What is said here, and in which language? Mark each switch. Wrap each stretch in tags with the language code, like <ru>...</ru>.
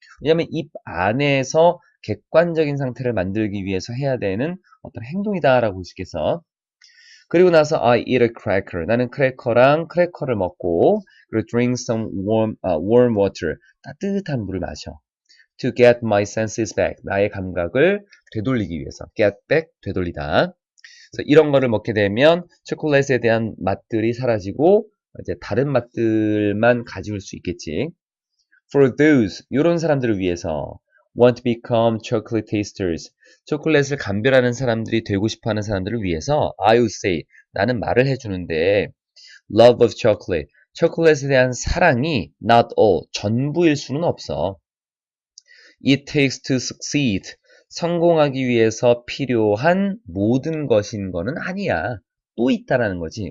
<ko>왜냐하면 입 안에서 객관적인 상태를 만들기 위해서 해야 되는 어떤 행동이다라고 볼 수 있겠어.</ko> <en>그리고 나서 I eat a cracker.</en> <ko>나는 크래커를 먹고 그리고</ko> <en>drink some warm water.</en> <ko>따뜻한 물을 마셔.</ko> <en>To get my senses back.</en> <ko>나의 감각을 되돌리기 위해서. get back, 되돌리다. 그래서 이런 거를 먹게 되면 초콜릿에 대한 맛들이 사라지고 이제 다른 맛들만 가질 수 있겠지.</ko> <en>For those,</en> <ko>이런 사람들을 위해서</ko> <en>want to become chocolate tasters.</en> <ko>초콜릿을 감별하는 사람들이 되고 싶어하는 사람들을 위해서</ko> <en>I would say,</en> <ko>나는 말을 해주는데</ko> <en>love of chocolate.</en> <ko>초콜릿에 대한 사랑이</ko> <en>not all,</en> <ko>전부일 수는 없어.</ko> <en>It takes to succeed.</en> <ko>성공하기 위해서 필요한 모든 것인 거는 아니야. 또 있다라는 거지.</ko>